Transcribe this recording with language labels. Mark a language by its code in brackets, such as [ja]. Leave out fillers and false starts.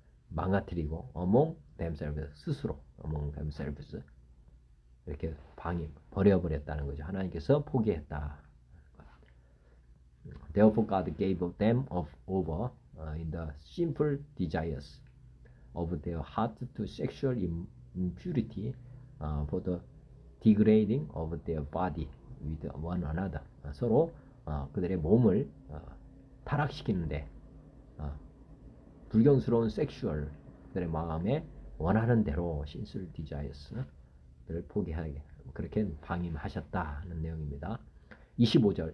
[ko] 망가뜨리고 [en] among themselves, [ko] 스스로 among themselves 이렇게 버려버렸다는 거죠. 하나님께서 포기했다. [en] Therefore God gave them over in the simple desires of their heart to sexual impurity for the degrading of their body with one another. [ko] 서로 그들의 몸을 타락시키는데 불경스러운 섹슈얼, 그들의 마음에 원하는 대로 신술 디자이어스를 포기하게 그렇게 방임하셨다는 내용입니다. 25절.